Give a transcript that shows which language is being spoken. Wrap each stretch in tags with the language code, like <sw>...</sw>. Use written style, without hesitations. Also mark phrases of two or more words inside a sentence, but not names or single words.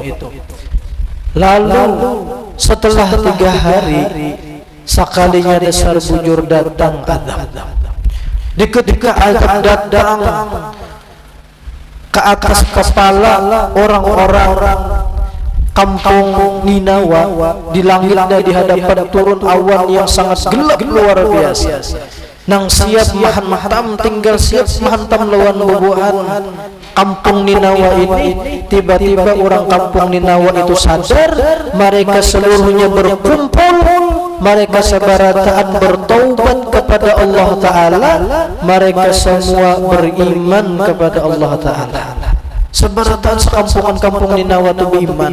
<bjn>Lalu setelah 3 hari, sekalinya dasar bujur datang azab. Ketika azab datang ke atas kepala orang-orang kampung Ninawa, di langitnya di hadapan turun awan yang sangat gelap luar biasa. nang siap mahantam tinggal siap mahantam lawan bubuhan kampung Ninawa ini. Tiba-tiba orang kampung Ninawa itu sadar, mereka seluruhnya berkumpul, mereka sebarataan bertaubat kepada Allah Ta'ala, mereka semua beriman kepada Allah Ta'ala. Sebarataan sekampungan kampung Ninawa itu beriman.</bjn>